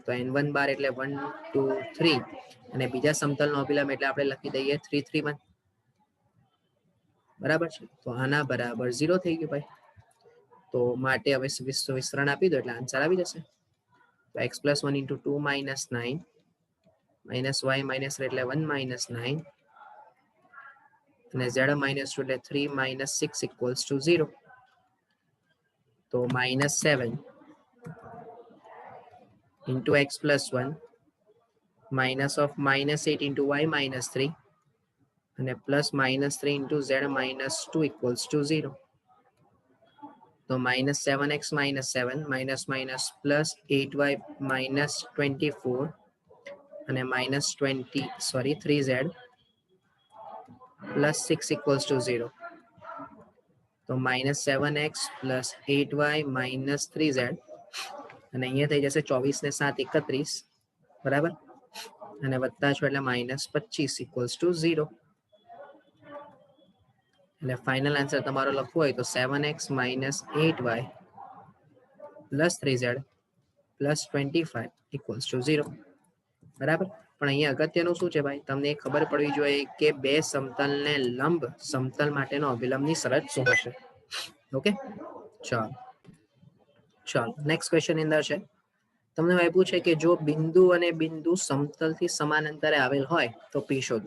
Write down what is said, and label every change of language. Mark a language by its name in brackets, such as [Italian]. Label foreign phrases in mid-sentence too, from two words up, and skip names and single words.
[Gujarati] તો n1 બાર એટલે 1 2 3 અને બીજા સમતલનો અભિલંબ એટલે આપણે લખી દઈએ 3 3 1 બરાબર છે. તો આના બરાબર 0 થઈ ગયું ભાઈ. તો માટે હવે વિસ્તરણ આપી દો એટલે આન્સર આવી જશે. [English] તો x + 1 * 2 - 9 minus y minus એટલે 1 minus 9 અને z minus 2 એટલે 3 minus 6 equals to 0. તો -7 into x plus 1 minus of -8 into y minus 3 અને plus -3 into z minus 2 equals to 0. તો -7x minus 7 minus minus plus 8y minus 24 અને -3z plus 6 equals to 0. [Gujarati] તો -7x [English] plus 8y minus 3z [Gujarati] અને અહીંયા થઈ જશે 24 ને 7 31 બરાબર અને વત્તા છો એટલે -25 [English] equals to 0. [Gujarati] એટલે [English] final answer [Gujarati] તમારો લખવો હોય તો [English] 7x minus 8y plus 3z plus 25 equals to 0. [Gujarati] બરાબર. પણ અહીંયા અગત્યનું શું છે ભાઈ, તમને ખબર પડવી જોઈએ કે બે સમતલને લંબ સમતલ માટેનો અભિલંબની શરત શું હશે. ઓકે ચાલો [English] next question [Gujarati] ની અંદર છે તમને આપ્યું છે કે જો બિંદુ અને બિંદુ સમતલથી સમાન અંતરે આવેલ હોય તો p શોધો.